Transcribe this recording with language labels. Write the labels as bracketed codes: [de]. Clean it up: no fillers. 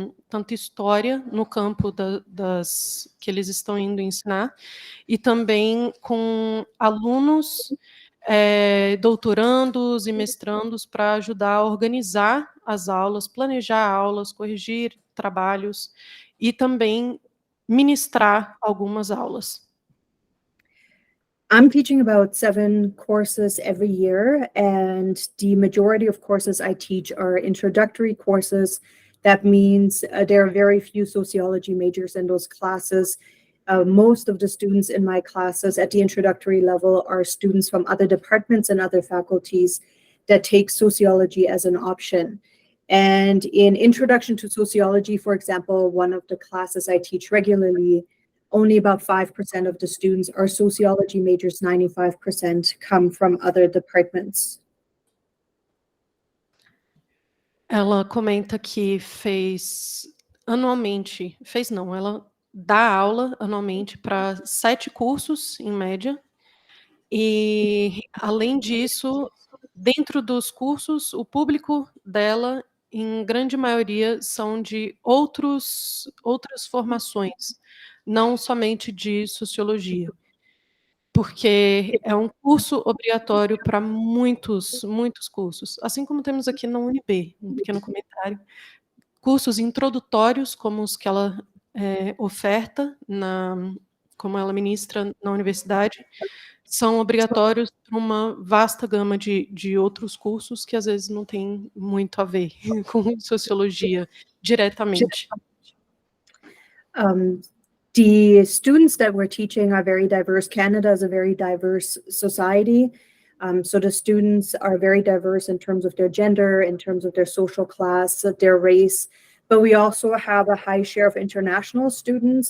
[pt] tanta história no campo que eles estão indo ensinar, e também com alunos doutorandos e mestrandos para ajudar a organizar as aulas, planejar aulas, corrigir trabalhos e também ministrar algumas aulas. [en] I'm teaching about 7 courses every year, and the majority of courses I teach are introductory courses. That means there are very few sociology majors in those classes. Most of the students in my classes at the introductory level are students from other departments and other faculties that take sociology as an option. And in Introduction to Sociology, for example, one of the classes I teach regularly, only about 5% of the students are sociology majors, 95% come from other departments. [pt] Ela comenta que ela dá aula anualmente para 7 cursos, em média, e, além disso, dentro dos cursos, o público dela, em grande maioria, são de outras formações, não somente de sociologia. porque é um curso obrigatório para muitos, muitos cursos. Assim como temos aqui na UNB, um pequeno comentário. Cursos introdutórios, como os que ela oferta, como ela ministra na universidade, são obrigatórios para uma vasta gama de outros cursos que às vezes não tem muito a ver com sociologia diretamente. [en] The students that we're teaching are very diverse. Canada is a very diverse society. So the students are very diverse in terms of their gender, in terms of their social class, their race. But we also have a high share of international students.